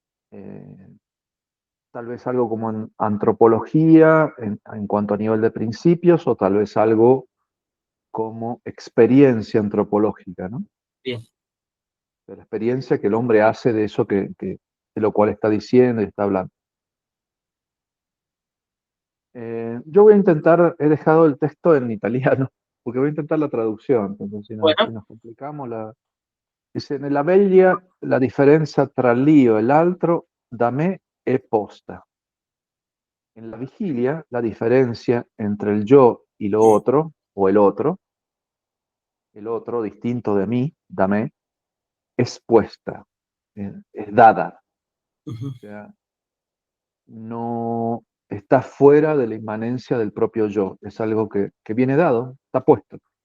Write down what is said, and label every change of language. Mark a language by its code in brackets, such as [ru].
[es] Eh, tal vez algo como en antropología en cuanto a nivel de principios, o tal vez algo como experiencia antropológica, ¿no? Bien. De la experiencia que el hombre hace de eso de lo cual está diciendo y está hablando. Yo voy a intentar, he dejado el texto en italiano, porque voy a intentar la traducción, entonces si Bueno, nos complicamos, dice, [it] nella veglia la differenza tra l'io e l'altro da me è posta. [es] En la vigilia la diferencia entre el yo y lo otro, o el otro distinto de mí, [it] da me, [es] es puesta, es dada. ujú, O sea, no está fuera de la inmanencia del propio yo, es algo que viene dado, está puesto.